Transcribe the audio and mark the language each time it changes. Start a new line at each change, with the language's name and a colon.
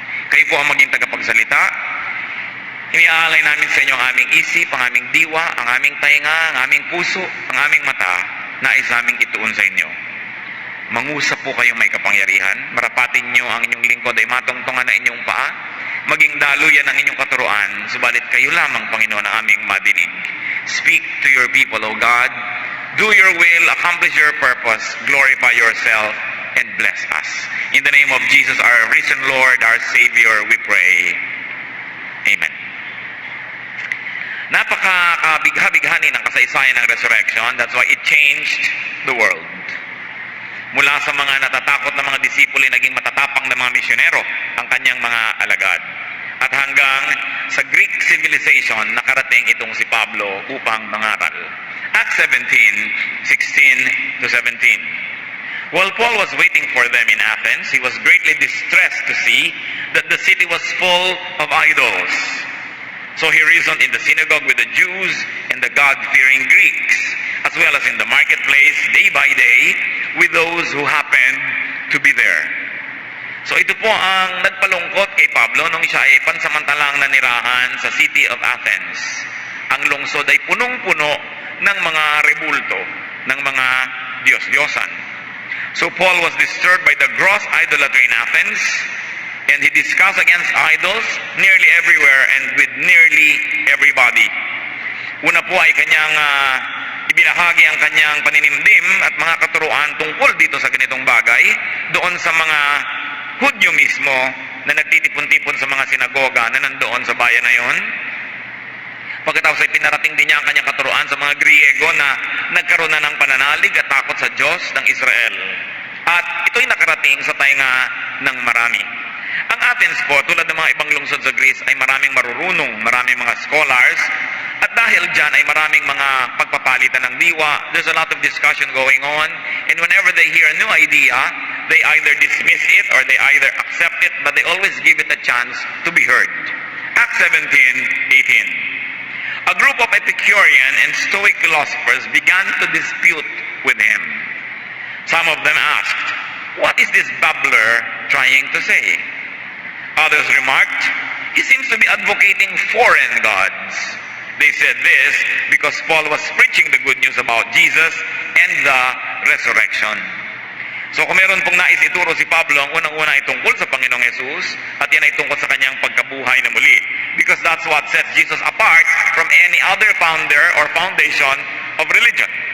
Filipino: Kayo po ang maging tagapagsalita. Iniaalay namin sa inyo ang aming isip, ang aming diwa, ang aming tainga, ang aming puso, ang aming mata, nais naming ituon sa inyo. Mangusap po kayong may kapangyarihan, marapatin nyo ang inyong lingkod ay matungtungan na inyong paa, maging daluyan ang inyong katuruan, subalit kayo lamang, Panginoon, ang aming madinig.
English: Speak to your people, O God. Do your will, accomplish your purpose, glorify yourself, and bless us. In the name of Jesus, our risen Lord, our Savior, we pray. Amen.
Filipino: Napakabigha-bighani ng kasaysayan ng resurrection.
English: That's why it changed the world.
Filipino: Mula sa mga natatakot na mga disipulo, naging matatapang na mga misyonero ang kanyang mga alagad. At hanggang sa Greek civilization, nakarating itong si Pablo upang mangaral.
English: Acts 17:16 to 17. While Paul was waiting for them in Athens, he was greatly distressed to see that the city was full of idols. So he reasoned in the synagogue with the Jews and the God-fearing Greeks, as well as in the marketplace day by day with those who happened to be there.
Filipino: So ito po ang nagpalungkot kay Pablo nung siya ay pansamantalang nanirahan sa city of Athens. Ang lungsod ay punong-puno ng mga rebulto, ng mga Diyos-Diyosan.
English: So Paul was disturbed by the gross idolatry in Athens, and he discussed against idols nearly everywhere and with nearly everybody.
Filipino: Una po ay kanyang ibinahagi ang kanyang paninimdim at mga katuruan tungkol dito sa ganitong bagay doon sa mga Hudyo mismo na nagtitipon-tipon sa mga sinagoga na nandoon sa bayan na yon. Pagkatapos ay pinarating din niya ang kanyang katuruan sa mga Griego na nagkaroon na ng pananalig at takot sa Diyos ng Israel. At ito'y nakarating sa tainga ng marami. Ang Athens po, tulad ng mga ibang lungsod sa Greece, ay maraming marurunong, maraming mga scholars, at dahil dyan ay maraming mga pagpapalitan ng diwa.
English: There's a lot of discussion going on, and whenever they hear a new idea, they either dismiss it or they either accept it, but they always give it a chance to be heard. Acts 17:18. A group of Epicurean and Stoic philosophers began to dispute with him. Some of them asked, "What is this babbler trying to say?" Others remarked, "He seems to be advocating foreign gods." They said this because Paul was preaching the good news about Jesus and the resurrection.
Filipino: So kung meron pong nais ituro si Pablo, ang unang-una ay tungkol sa Panginoong Hesus at yan ay tungkol sa kanyang pagkabuhay na muli.
English: Because that's what sets Jesus apart from any other founder or foundation of religion.